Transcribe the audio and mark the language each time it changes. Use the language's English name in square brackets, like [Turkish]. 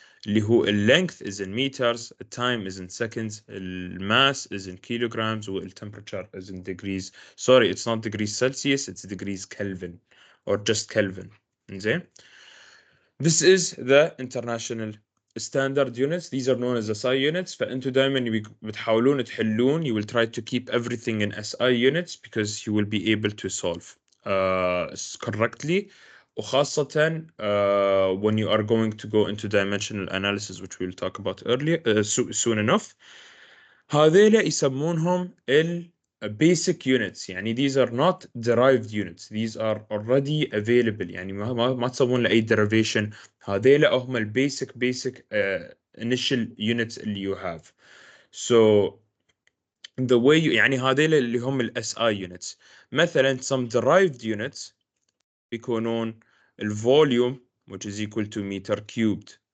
[Arabic] اللي هو [English] length is in meters, time is in seconds, mass is in kilograms, temperature is in degrees. Sorry, it's not degrees Celsius, it's degrees Kelvin or just Kelvin. [Arabic] إنزين. [English] This is the international standard units. These are known as SI units. [Arabic] فأنتوا دائما بتحاولون تحلون. [English] You will try to keep everything in SI units because you will be able to solve correctly. [Arabic] وخاصة [English] when you are going to go into dimensional analysis, which we will talk about earlier soon enough. [Arabic] هذيل يسمونهم basic units. يعني [English] these are not derived units, these are already available. [Arabic] يعني ما تسوون له أي derivation. هذيل هم [English] basic initial units [Arabic] اللي [English] you have. So the way [Arabic] يعني هذيل اللي هم [English] SI units. [Arabic] مثلا [English] some derived units [Arabic] يكونون [English] volume which is equal to meter cubed.